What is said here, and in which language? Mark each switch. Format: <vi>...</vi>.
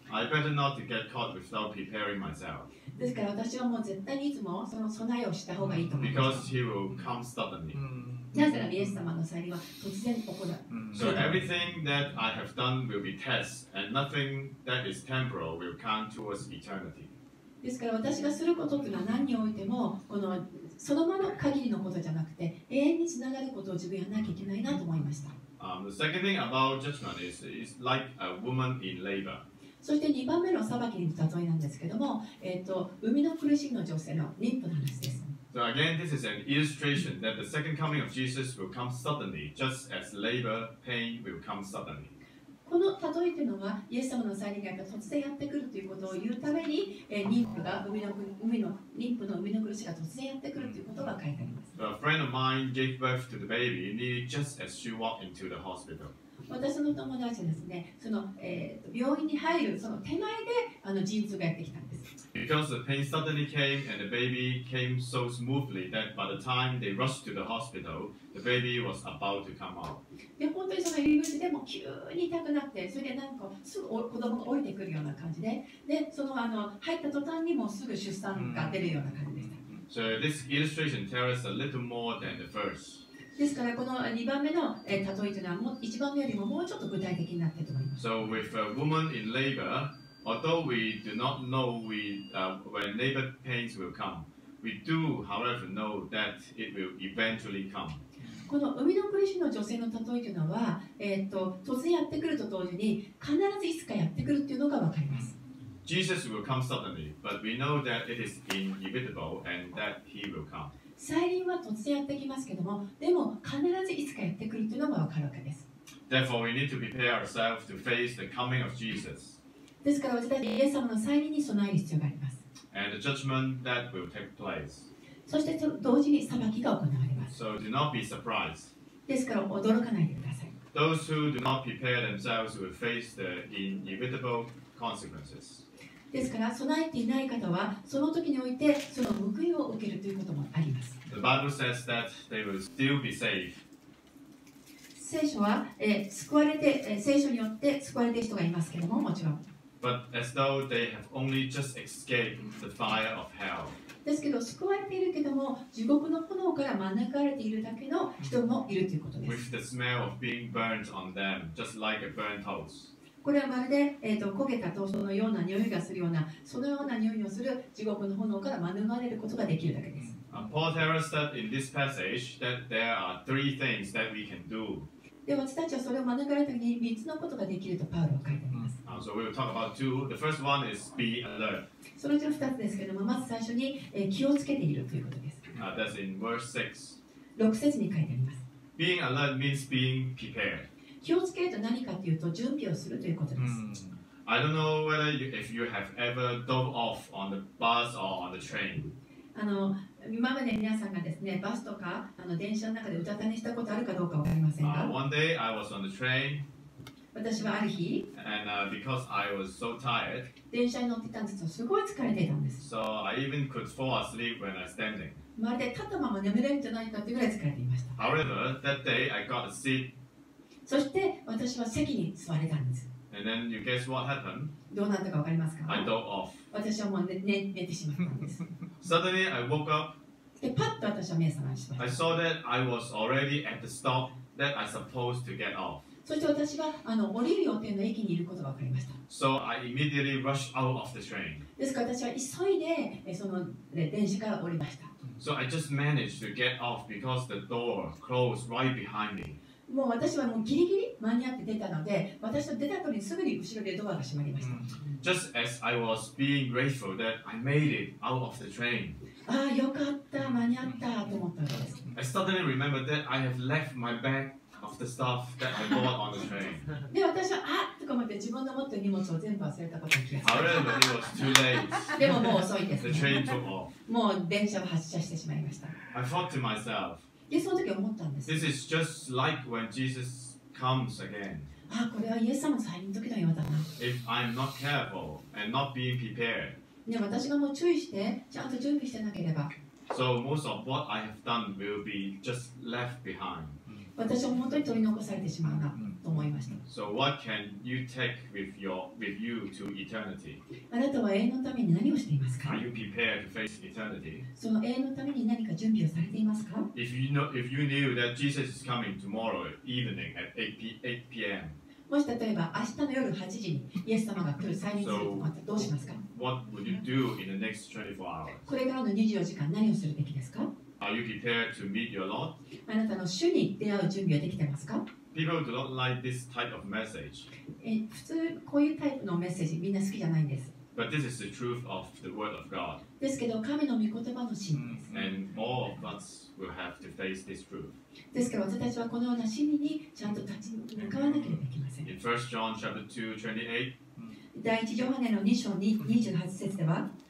<en>I better not to get caught without preparing myself,</en> <ja>ですから私はもう絶対にいつもその備えをした方がいいと思いま</ja> <en>because</en> <ja>す。</ja> <en>he will come suddenly.</en> <ja>なぜならイエス様の再臨は突然起こる。</ja> <en>So everything that I have done will be tests, and nothing that is temporal will count towards eternity.</en> <ja>ですから私がすることっていうのは何においてもそのまま限りのことじゃなくて永遠につながることを自分やらなきゃいけないなと思いました。</ja> <en>The second thing about judgment is like a woman in labor.</en> <ja>そして2番目の裁きに例えなんですけども、生みの苦しみの女性の妊婦の話です。</ja> <en>So again, this is an illustration that the second coming of Jesus will come suddenly, just as labor pain will come suddenly.</en> <ja>この例えというのはイエス様の再臨が突然やってくるということを言うために、妊婦の生みの苦しみが突然やってくるということが書いてあります。</ja> <en>A friend of mine gave birth to the baby nearly just as she walked into the hospital.</en> <ja>私の友達はですね、病院に入るその手前で陣痛がやってきたんです。</ja> <en>Because the pain suddenly came and the baby came so smoothly that by the time they rushed to the hospital, the baby was about to come out.</en> <ja>で本当にその入り口でも急に痛くなって、それでなんかすぐ子供が降りてくるような感じで、その入った途端にもうすぐ出産が出るような感じでした。</ja> <en>So this illustration tells us a little more than the first.</en> <ja>ですからこの2番目の例えというのは1番目よりももうちょっと具体的になっていると思います。</ja> <en>So with a woman in labor, although we do not know when labor pains will come, we do, however, know that it will eventually come.</en> <ja>この生みの苦しみの女性の例えというのは、突然やってくると同時に必ずいつかやってくるというのが分かります。</ja> <en>Jesus will come suddenly, but we know that it is inevitable and that he will come.</en> <ja>再臨は突然やってきますけども、でも必ずいつかやってくるというのが分かるわけです。</ja> <en>Therefore, we need to prepare ourselves to face the coming of Jesus</en> <ja>ですから私たちイエス様の再臨に備える必要があります。</ja> <en>and the judgment that will take place.</en> <ja>そして同時に裁きが行われます。</ja> <en>So do not be surprised.</en> <ja>ですから驚かないでください。</ja> <en>Those who do not prepare themselves will face the inevitable consequences.</en> <ja>ですから備えていない方はその時においてその報いを受けるということもあります。</ja> <en>The Bible says that they will still be saved.</en> <ja>聖書は、救われて、聖書によって救われている人がいますけども、もちろん。</ja> <en>But as though they have only just escaped the fire of hell.</en> <ja>ですけど、救われているけども、地獄の炎から免れているだけの人もいるということです。</ja> <en>With the smell of being burnt on them, just like a burnt toast.</en> <ja>これはまるで、焦げたトーストのような匂いがするような、そのような匂いをする地獄の炎から免れることができるだけです。</ja> <en>Paul tells us that in this passage that there are three things that we can do.</en> <ja>で、私たちはそれを免れるために3つのことができるとパウロは書いてあります。</ja> <en>So we will talk about two. The first one is be alert.</en> <ja>そのうちの2つですけども、まず最初に、気をつけているということです。</ja> <en>That's in verse 6.</en> <ja>6節に書いてあります。</ja> <en>Being alert means being prepared.</en> <ja>気をつけると何かというと、準備をするということです。</ja> <en>I don't know whether if you have ever dove off on the bus or on the train.</en> <ja>今まで皆さんがですね、バスとか電車の中でうたた寝したことあるかどうかわかりませんが、</ja> <en>One day I was on the train,</en> <ja>私はある日、</ja> <en>and because I was so tired,</en> <ja>電車に乗っていたんですけど、すごい疲れていたんです。</ja> <en>so I even could fall asleep when I was standing.</en> <ja>まるで立ったまま眠れるんじゃないかというぐらい疲れていました。</ja> <en>However, that day I got a seat,</en> <ja>そして私は席に座れたんです。</ja> <en>and then you guess what happened?</en> <ja>どうなったかわかりますか？</ja> <en>I dove off.</en> <ja>私はもう寝てしまったんです。</ja> <en>Suddenly I woke up.</en> <ja>で、パッと私は目覚ましま</ja> <en>I</en> <ja>した。</ja> <en>saw that I was already at the stop that I supposed to get off.</en> <ja>そして私は降りる予定の駅にいることが分かりました。</ja> <en>So I immediately rushed out of the train.</en> <ja>ですから私は急いでその電車から降りました。</ja> <en>So I just managed to get off because the door closed right behind me.</en> <ja>もう私はもうギリギリ間に合って出たので、私の出た後にすぐに後ろでドアが閉まりました。</ja> <en>Just as I was being grateful that I made it out of the train,</en> <ja>ああ、よかった、間に合ったと思ったわけです。</ja> <en>I suddenly remembered that I have left my bag of the stuff that I bought on the train.</en> <ja>で、私はあっとか思って自分の持っている荷物を全部忘れたことに気がつい</ja> <en>However, it was too late.</en> <ja>た。でももう遅いです、</ja> <en>The train</en> <ja>ね。</ja> <en>took off.</en> <ja>もう電車は発車してしまいました。</ja> <en>I thought to myself,</en> <ja>で、その時思ったんです。</ja> <en>this is just like when Jesus comes again.</en> <ja>ああ、これはイエス様の再臨の時のようだな。</ja> <en>If I'm not careful and not being prepared,</en> <ja>で、私がもう注意して、ちゃんと準備してなければ、</ja> <en>so most of what I have done will be just left behind.</en> <ja>私は本当に取り残されてしまうなと思いました。</ja> <en>So what can you take with you to eternity?</en> <ja>あなたは永遠のために何をしていますか？</ja> <en>Are you prepared to face eternity?</en> <ja>その永遠のために何か準備をされていますか？</ja> <en>If you knew that Jesus is coming tomorrow evening at 8 p.m.,</en> <ja>もし例えば明日の夜8時にイエス様が来る再臨するとなったらどうしますか？</ja> <en>what would you do in the next 24 hours?</en> <ja>これからの24時間何をするべきですか？</ja> <en>Are you prepared to meet your Lord?</en> <ja>あなたの主に出会う準備はできてますか？</ja> <en>People do not like this type of message,</en> <ja>普通こういうタイプのメッセージみんな好きじゃないんです。</ja> <en>but this is the truth of the Word of God,</en> <ja>ですけど神の御言葉の真理です。</ja> <en>and all of us will have to face this truth.</en> <ja>ですから私たちはこのような真理にちゃんと立ち向かわなければいけません。</ja> <en>In 1 John chapter 2, 28,</en> <ja>第一ヨハネの2章28節では、</ja>